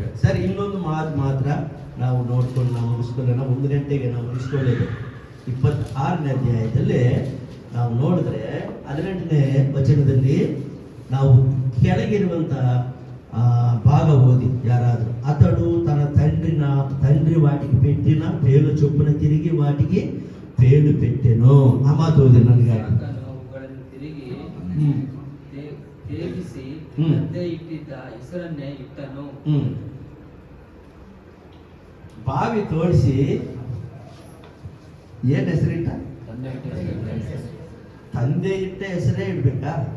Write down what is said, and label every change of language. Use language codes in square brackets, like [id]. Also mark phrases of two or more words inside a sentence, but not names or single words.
[kn] ಸರಿ, ಇನ್ನೊಂದು ಮಾತು ಮಾತ್ರ ನಾವು ನೋಡ್ಕೊಂಡು ನಾವು ಮುಗಿಸ್ಕೊಳ್ಳೋಣ. 1 ಗಂಟೆಗೆ ನಾವು ಮುಗಿಸ್ಕೊಳ್ಳೋದು 26ನೇ ಅಧ್ಯಾಯದಲ್ಲಿ ನಾವು ನೋಡಿದ್ರೆ 18ನೇ ವಚನದಲ್ಲಿ ನಾವು ಕೆಳಗಿರುವಂತಹ ಭಾಗ ಓದಿ ಯಾರಾದರೂ. [te] ಅతడు తన తండ్రి వాటికి పెట్టిన పేలు చొప్పున తిరిగి వాటికి పేలు పెట్టెను. [kn] ಆ ಮಾತು ಓದಿ ನನಗೆ. ಅವುಗಳನ್ನು ತಿರುಗಿ ತೇಗಿಸಿ ತಂದೆ ಇಟ್ಟಿದ್ದ ಹೆಸರನ್ನೇ ಇಟ್ಟನು. ಬಾವಿ ತೋಡಿಸಿ ಏನ್ ಹೆಸರಿಟ್ಟ? ತಂದೆ ಇಟ್ಟ ಹೆಸರೇ ಇಡ್ಬೇಕಾ?